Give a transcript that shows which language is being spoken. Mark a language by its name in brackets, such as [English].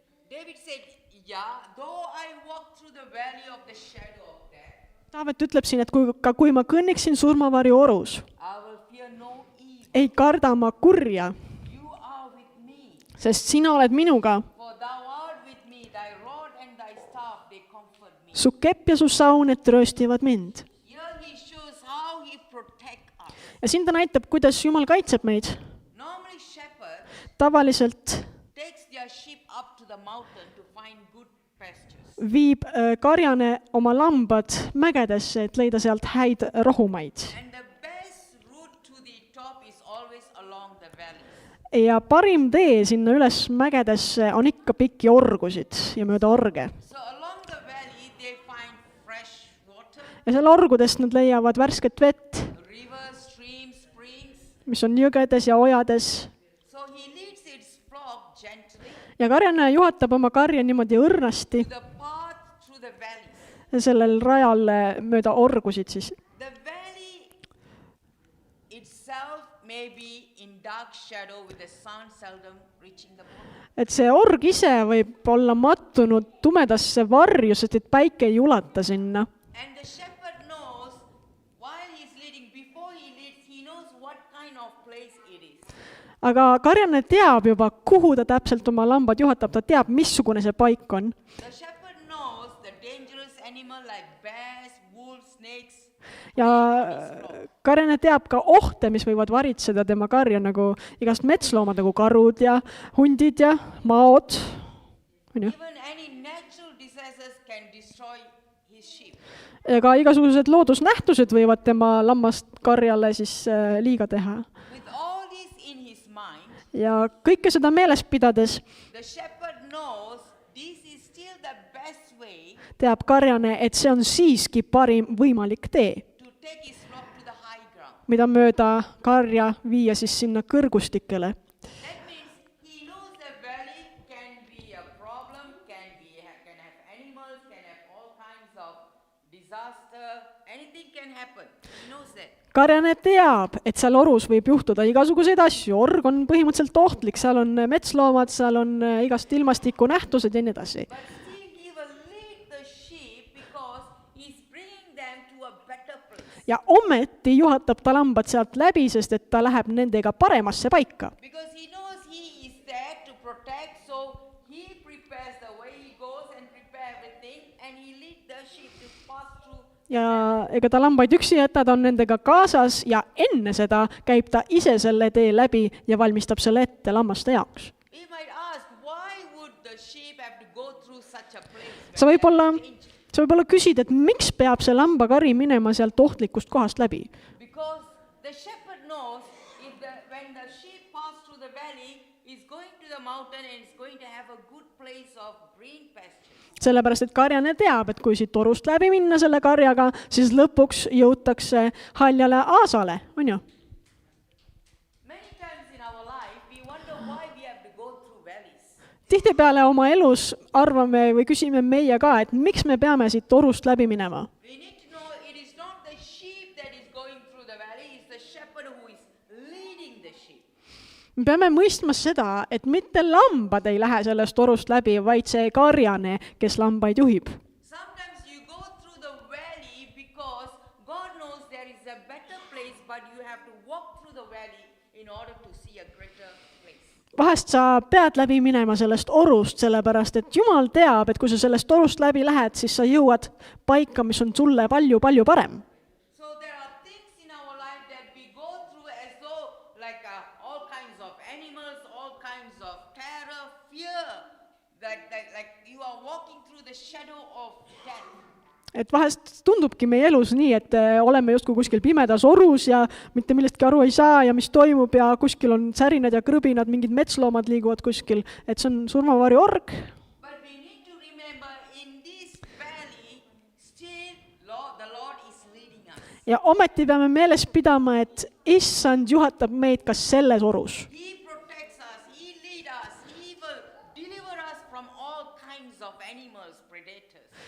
[English] David said, though I walk through the valley of the shadow of death, [Estonian] Taavet ütleb siin, et kui ma kõnniksin surmavarju orus, [English] I will fear no evil. [Estonian] ei karda ma kurja, [English] You are with me. [Estonian] sest sina oled minuga. [English] For thou art with me, thy rod and thy staff, they comfort me. [Estonian] Su kepp ja su saun, et trööstivad mind. [English] Here he shows how he protects us. [Estonian] Ja siin ta näitab, kuidas Jumal kaitseb meid. [English] Normally shepherd [Estonian] Tavaliselt [English] takes their sheep up to the mountain to find good pastures. [Estonian] viib karjane oma lambad mägedesse, et leida sealt häid rohumaid. [English] And the best route to the top is always along the valley. [Estonian] Ja parim tee sinna üles mägedesse on ikka pikki orgusid ja mööda orge. [English] So along the valley they find fresh water, [Estonian] Ja seal orgudest nad leiavad värsket vett, [English] rivers, streams, springs. [Estonian] mis on jõgedes ja ojades. [English] So he leads its flock gently [Estonian] Ja karjane juhatab oma karja niimoodi õrnasti [English] to the path through the valleys. [Estonian] sellel rajal mööda orgusid siis. [English] The valley itself may be in dark shadow with the sun seldom reaching the bottom. [Estonian] Et see org ise võib olla mattunud tumedasse varju, sest et päike ei ulata sinna. [English] And the shepherd knows while he's leading, before he leads, he knows what kind of place it is. [Estonian] Aga karjane teab juba, kuhu ta täpselt oma lambad juhatab, ta teab, missugune see paik on. [English] The shepherd knows the dangerous animal like bears, wolves, snakes. [Estonian] Ja karjane teab ka ohte, mis võivad varitseda tema karja, nagu igast metsloomad, nagu karud ja hundid ja maod. [English] Even any natural disasters can destroy his sheep. [Estonian] Ja ka igasugused loodusnähtused võivad tema lammast karjale siis liiga teha. [English] With all this in his mind, [Estonian] Ja kõike seda meeles pidades [English] the shepherd knows this is still the best way [Estonian] teab karjane, et see on siiski parim võimalik tee, [English] to take his flock to the high ground. [Estonian] mida mööda karja viia siis sinna kõrgustikele. [English] That means he knows the valley can be a problem, can have animals, can have all kinds of disaster, anything can happen. He knows that. [Estonian] Karjane teab, et seal orus võib juhtuda igasuguseid asju, org on põhimõtteliselt ohtlik, seal on metsloomad, seal on igast ilmastikunähtused ja nii edasi. [English] But still he will lead the sheep because he's bringing them to a better place. [Estonian] Ja ometi juhatab ta lambad sealt läbi, sest et ta läheb nendega paremasse paika. [English] Because he knows he is there to protect, so he prepares the way he goes and prepare everything, and he leads the sheep to pass through. [Estonian] Ja ega ta lambaid üksi jäta, ta on nendega kaasas ja enne seda käib ta ise selle tee läbi ja valmistab selle ette lammaste jaoks. [English] We might ask, why would the sheep have to go through such a place? [Estonian] Sa võib-olla küsid, et miks peab see lambakari minema sealt ohtlikust kohast läbi? [English] Because the shepherd knows when the sheep pass through the valley, is going to the mountain and is going to have a good place of green pasture. [Estonian] Sellepärast, et karjane teab, et kui siit torust läbi minna selle karjaga, siis lõpuks jõutakse haljale aasale, on ju? [English] Many times in our life, we wonder why we have to go through valleys. [Estonian] Tihtipeale oma elus arvame või küsime meie ka, et miks me peame siit torust läbi minema. [English] We need to know it is not the sheep that is going through the valley, it's the shepherd who is leading the sheep. [Estonian] Me peame mõistma seda, et mitte lambad ei lähe sellest torust läbi, vaid see karjane, kes lambaid juhib. [English] Sometimes you go through the valley because God knows there is a better place, but you have to walk through in order to see a greater place. [Estonian] Vahest sa pead läbi minema sellest orust, sellepärast et Jumal teab, et kui sa sellest orust läbi lähed, siis sa jõuad paika, mis on sulle palju-palju parem. [English] So there are things in our life that we go through as though like all kinds of animals, all kinds of terror, fear, like you are walking through the shadow of death. [Estonian] Et vahest tundubki meie elus nii, et oleme justkui kuskil pimedas orus ja mitte millestki aru ei saa ja mis toimub ja kuskil on särinad ja krõbinad, mingid metsloomad liiguvad kuskil, et see on surmavari org. [English] But we need to remember in this valley, still the Lord is leading us. [Estonian] Ja ometi peame meeles pidama, et issand juhatab meid ka selles orus. [English] He protects us, He leads us, He will deliver us from all kinds of animals, predators.